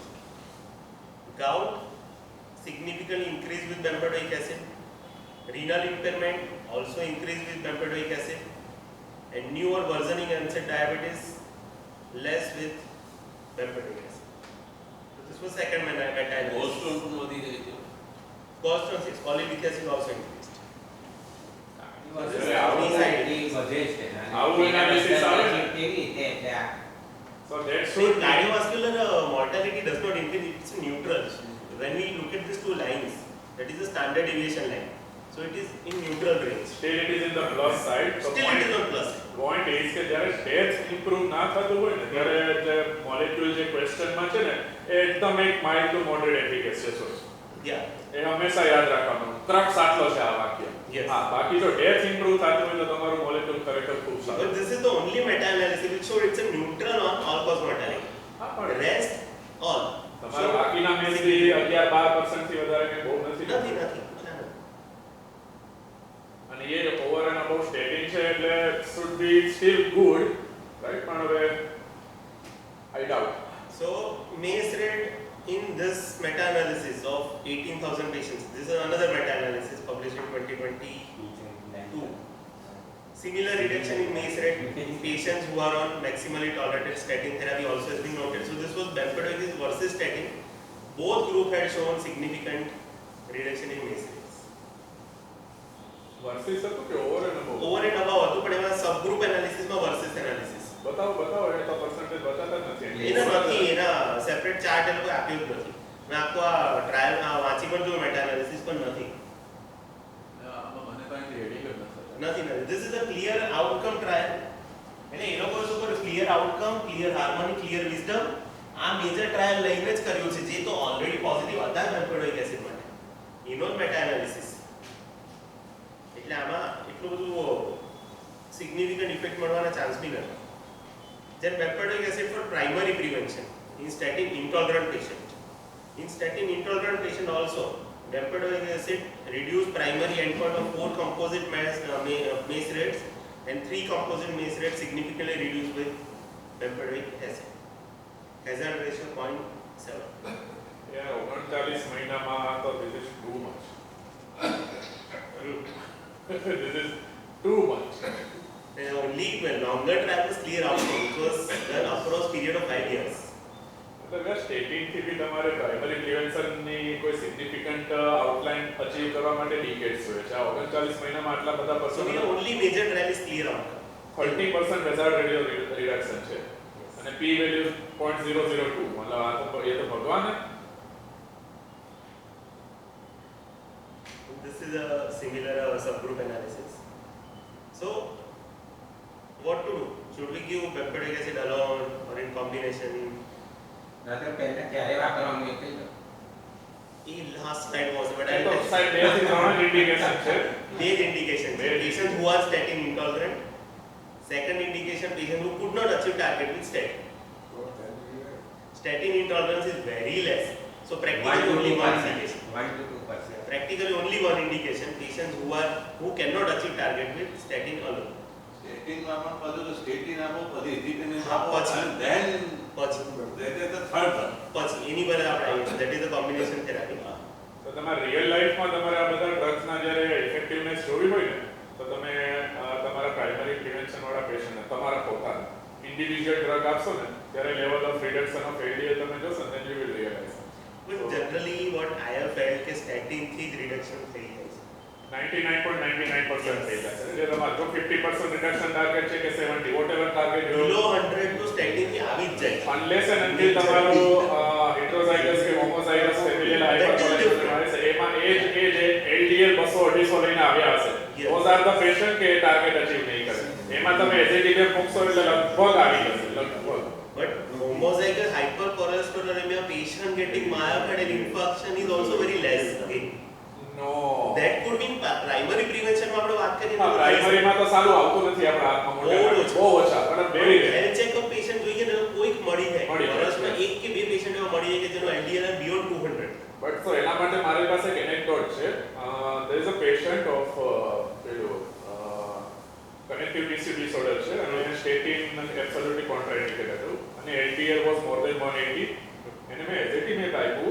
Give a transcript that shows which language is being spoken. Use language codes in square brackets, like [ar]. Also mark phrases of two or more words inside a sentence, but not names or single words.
[en] Gout significantly increased with bempedoic acid. Renal impairment also increased with bempedoic acid, and new or worsening onset diabetes less with bempedoic acid. So this was second meta-analysis. [gu] Gallstone પણ વધી ગઈ છે. [en] Gallstone 6, cholic acid also increased. [gu] વધે છે આવું એનાલિસિસ આવે ને? કેવી રીતે એટલે આ [en] So that So should be cardiovascular mortality does not increase, it's neutral. When we look at these two lines, that is the standard deviation line. So it is in neutral range. still it is in the plus side. So Still it is on plus. point is [gu] કે જ્યારે [en] death improve [gu] ના થતું હોય ને ત્યારે જે મોલેક્યુલ જે ક્વેશ્ચનમાં છે ને એ એકદમ એક [en] mild to moderate efficacious [gu] હોય. [en] Yeah. [gu] એ હંમેશા યાદ રાખવાનું. ક્રક્સ આટલો છે આ વાક્ય. [en] Yes. [gu] હા, બાકી જો [en] death improve [gu] થતું હોય તો તમારું મોલેક્યુલ ખરેખર ખૂબ [en] But [gu] સારું. [en] this is the only meta-analysis which showed it's a neutral on all-cause mortality. [gu] હા, [en] The [gu] પણ [en] rest, all. [gu] તમારા બાકીના મેસથી 11-12% થી વધારે કે બહુ નથી. [en] Nothing. [gu] અને એ [en] over and about stating [gu] છે એટલે [en] should be still good, right? [gu] પણ હવે [en] I doubt. So MACE rate in this meta-analysis of 18,000 patients, this is another meta-analysis published in 2022. Similar reduction in MACE rate in patients who are on maximally tolerated statin therapy also has been noted. So this was bempedoic versus statin. Both groups had shown significant reduction in MACE rates. [gu] વર્સિસ હતું કે [en] over and about? Over and above [gu] હતું પણ એમાં [en] subgroup analysis [gu] માં [en] versus analysis. [gu] બતાવો એ તો પર્સન્ટેજ બતાતા જ નથી. એના નથી, એના [en] separate chart [gu] એ લોકો આપ્યું જ નથી. મેં આખો આ ટ્રાયલ વાંચી પણ જોયું, [en] meta analysis [gu] પણ નથી. આમાં મને કાંઈ રેડી જ નથી. [en] This is a clear outcome trial. [gu] એટલે એ લોકો ઉપર [en] clear outcome, clear harmony, clear wisdom [gu] આ [en] major trial [gu] લઈને જ કર્યું છે, જે તો [en] already positive [gu] હતા [en] bempedoic acid [gu] માટે. એનો જ [en] meta analysis. [gu] એટલે આમાં એટલું બધું [en] significant effect [gu] મળવાના ચાન્સ બી નથી. [en] Then bempedoic acid for primary prevention in statin intolerant patient. In statin intolerant patient also, bempedoic acid reduced primary endpoint of 4 composite MACE rates and 3 composite MACE rates significantly reduced with bempedoic acid. Hazard ratio 0.7. Yeah, [gu] 39 મહિનામાં તો [en] this is too much. This is too much. Only when longer trial was clear outcome, it was done across period of 5 years. [gu] मतलब સ્ટેટિન થી બી તમારે [en] primary prevention [gu] કોઈ [en] significant outline achieve [gu] કરવા માટે ડિકેડ્સ હોય છે. આ 39 મહિનામાં આટલા બધા [en] So [gu] પર્સન્ટ [en] the only major trial is clear outcome. 30% hazard ratio reduction [gu] છે અને [en] p value [gu] 0.002 मतलब આ તો એ તો ભગવાન હે. [en] This is a similar subgroup analysis. So what to do? Should we give bempedoic acid alone or in combination? [gu] નતર પહેલા ક્યારે વાપરવાનું એ કહી દો. [en] Last slide was, but [gu] એ [en] I'll [gu] તો [en] tell you. [gu] સાહેબ બે થી ત્રણ ઇન્ડિકેશન છે. [en] Main indication, patients who are statin intolerant. Second indication, patients who could not achieve target with statin. Statin intolerance is very less. So practically only one indication. 1 to 2%. Practically only one indication, patients who cannot achieve target with statin alone. [gu] Statin માં બધું તો statin આપો પછી ezetimibe હા, આપો પછી. [en] and then [gu] પછી [en] that is the third one. [gu] એની પર આપણે આવીએ, [en] that is the combination therapy. [gu] તો તમારા [en] real life [gu] તમારે આ બધા ડ્રગ્સના જ્યારે ઇફેક્ટિવનેસ જોવી હોય ને તો તમે તમારા [en] primary prevention [gu] વાળા પેશન્ટને તમારા પોતાના [en] individual drug [gu] આપશો ને ત્યારે [en] level of reduction of LDL [gu] તમે જોશો ને [en] then you will realize. But generally what I have felt [gu] કે statin થી જ reduction થઈ જાય છે. 99.99% થઈ જશે. એટલે તમારે જો [en] 50% reduction target [gu] છે કે 70 [en] whatever target you Below 100 [gu] તો statin થી આવી જ જાય છે. [en] unless and until [gu] તમારો heterozygous કે [en] homozygous familial hypercholesterolemia [gu] આવે છે એમાં એ LDL 200-250 લઈને આવ્યા હશે. [en] Yes. those are the patient કે target achieve [gu] નહીં કરે. એમાં તમે એઝેટિવે મૂકશો એટલે લગભગ આવી જશે લગભગ. [en] But homozygous hypercholesterolemia patient getting myocardial infarction is also very less again. No. That could be primary prevention [gu] માં આપણે વાત કરીએ હા પ્રાઇમરીમાં તો સારું આવતું નથી આપણા હાથમાં મોટા બહુ ઓછા પણ વેરી [en] health checkup patient [gu] જોઈએ ને કોઈક મળી જાય મળી જાય. વર્ષમાં એક કે બે પેશન્ટ એવા મળી જાય કે જેનો LDL બિયોન્ડ 200. બટ તો એના માટે મારી પાસે એક એનેક્ડોટ છે. [en] there is a patient of પેલું connective tissue disorder [gu] છે અને [en] statin absolutely contraindicated [gu] હતું અને [en] LDL was more than 180 [gu] એને મેં ezetimibe આપ્યું.